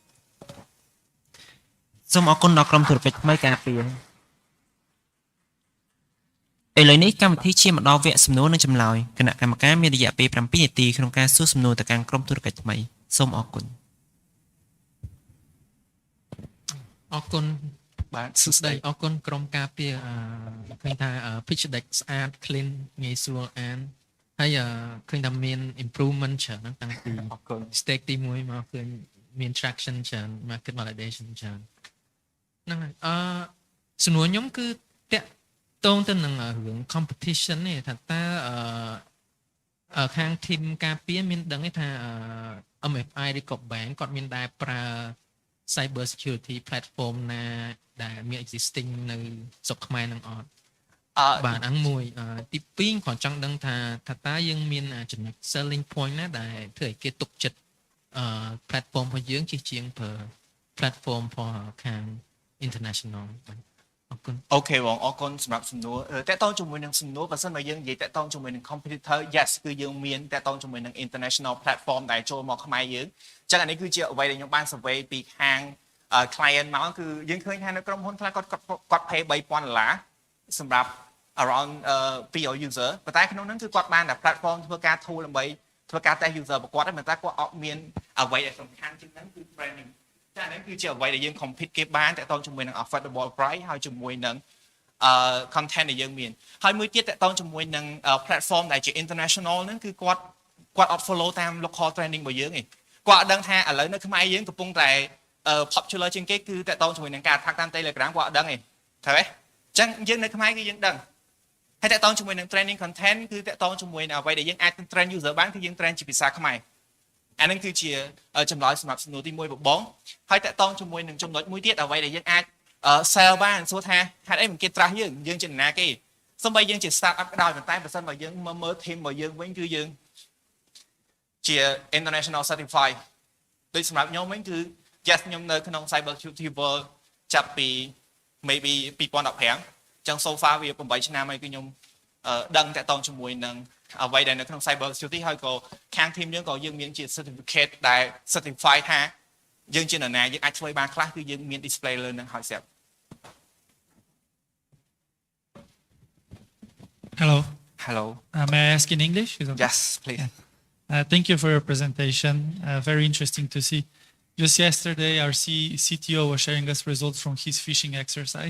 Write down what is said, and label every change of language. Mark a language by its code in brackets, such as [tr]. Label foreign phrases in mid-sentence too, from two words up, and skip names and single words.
[km] សូមអរគុណដល់ក្រុមធុរកិច្ចថ្មីការពារឥឡូវនេះកម្មវិធីឈានមកដល់វគ្គសំណួរនិងចម្លើយគណៈកម្មការមានរយៈពេល7នាទីក្នុងការសួរសំណួរទៅកាន់ក្រុមធុរកិច្ចថ្មីសូមអរគុណ អរគុណបាទសួស្តីអរគុណក្រុមការពារឃើញថា [en] pitch deck [km] ស្អាត clean ងាយស្រួលអានហើយឃើញថាមាន improvement ច្រើនតាំងពី stake ទី1មកឃើញមាន traction ច្រើន [en] market validation [km] ច្រើនហ្នឹងហើយសំណួរខ្ញុំគឺតាក់ តងទៅនឹងរឿង competition នេះថាតើខាង team ការពារមានដឹងទេថា MFI ឬក៏ bank គាត់មានដែរប្រើ [en] cyber security platform [km] ណាដែលមាន existing នៅស្រុកខ្មែរនឹងអត់បាទអង្គមួយទី2គាត់ចង់ដឹងថាតើយើងមានចំណុច [en] selling point [km] ណាដែលធ្វើឲ្យគេទុកចិត្តplatform របស់យើងជាជាងប្រើ platform ខាង international អរគុណ អូខេបងអរគុណសម្រាប់សំណួរតកតងជាមួយនឹងសំណួរបើសិនបើយើងនិយាយតកតងជាមួយនឹង [en] competitor yes [km] គឺយើងមានតកតងជាមួយនឹង [en] international platform [km] ដែលចូលមកខ្មែរយើងអញ្ចឹងអានេះគឺជាអ្វីដែលខ្ញុំបាន survey ពីខាង client មកគឺយើងឃើញថានៅក្រុមហ៊ុនខ្លះគាត់ pay $3,000 សម្រាប់ [en] around 200 user [km] ប៉ុន្តែក្នុងហ្នឹងគឺគាត់បានតែ platform ធ្វើការ tool ដើម្បី ធ្វើការ [en] test user [km] របស់គាត់តែប៉ុន្តែគាត់អត់មានអ្វីដែលសំខាន់ជាងហ្នឹងគឺ training ចា៎នេះគឺជាអ្វីដែលយើង compete គេបានតកតងជាមួយនឹង [en] affordable price [km] ហើយជាមួយនឹងcontent ដែលយើងមានហើយមួយទៀតតកតងជាមួយនឹង platform ដែលជា international ហ្នឹងគឺគាត់អត់ follow តាម [en] local training [km] របស់យើង ទេគាត់អត់ដឹងថាឥឡូវនៅខ្មែរយើងកំពុងតែ popular ជាងគេគឺតកតងជាមួយនឹងការ attack តាម Telegram គាត់អត់ដឹងទេត្រូវទេអញ្ចឹងយើងនៅខ្មែរគឺយើងដឹងហើយតកតងជាមួយនឹង [en] training content [km] គឺតកតង ជាមួយនឹងអ្វីដែលយើងអាច [en] train user [km] បានគឺយើង train ជាភាសាខ្មែរអានឹងគឺជាចម្លើយសម្រាប់សំណួរទី1បងហើយតកតងជាមួយនឹងចំណុចមួយទៀតអ្វីដែលយើងអាច sell បានសួរថាហេតុអីមិនគេត្រាស់យើងជាណាគេសូម្បីយើងជា [en] start up [km] ក៏ដោយប៉ុន្តែបើសិនបើយើងមើ ល team របស់យើងវិញគឺយើងជា [en] international certified [km] ដូចសម្រាប់ខ្ញុំវិញគឺ yes ខ្ញុំនៅក្នុង [en] cyber security world [km] ចាប់ពី maybe 2015អញ្ចឹង [en] so far [km] វា8ឆ្នាំហើយគឺខ្ញុំដឹងតកតងជាមួយនឹងអ្វីដែលនៅក្នុង [en] cyber security [km] ហើយក៏ខាង team យើងក៏យើងមានជា certificate ដែល certify ថាយើងជានរណាយើងអាចធ្វើបានខ្លះគឺយើងមាន display លើនឹងហើយស្រាប់ [en] Hello. Hello. May I ask in English? Yes, please. Thank you for your presentation. Very interesting to see. Just yesterday, our CTO was sharing us results from his phishing exercise.